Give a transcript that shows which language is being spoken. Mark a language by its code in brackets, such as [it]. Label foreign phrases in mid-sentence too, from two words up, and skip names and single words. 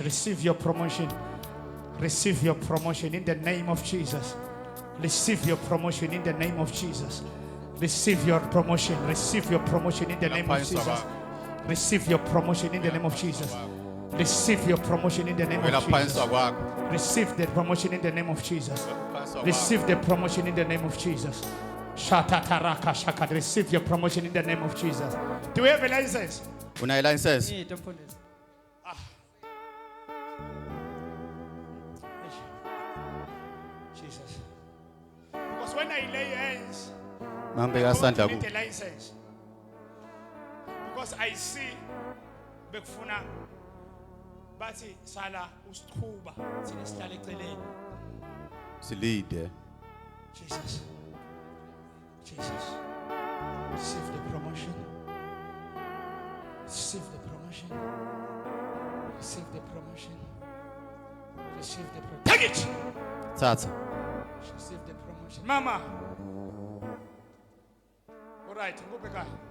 [en] Receive your promotion. Receive your promotion in the name of Jesus. Receive your promotion in the name of Jesus. Receive your promotion. Receive your promotion in the name of Jesus. Receive your promotion in the name of Jesus. Receive your promotion in the name [ss] Ngela [en] of [ss] phangisa [en] Jesus. [ss] kwakho. [en] Receive the promotion in the name of Jesus. [ss] Phangisa kwakho. [en] Receive the promotion in the name of Jesus. Shatataraka shaka. Receive your promotion in the name of Jesus. Do we have a license? [ss] Una license? [en] Jesus. Because when I lay hands, [ss] Mambeka [en] I [ss] sandla [en] don't [ss] ku. [en] need a license. Because I see bekufuna [ss] bathi sala usichuba thina sihlala eceleni. Silide. [en] Jesus. Jesus. Receive the promotion. Receive the promotion. Receive the promotion. Receive the promotion. Take it! [ss] Thatha. [en] Receive the promotion. Mama! All right, go back.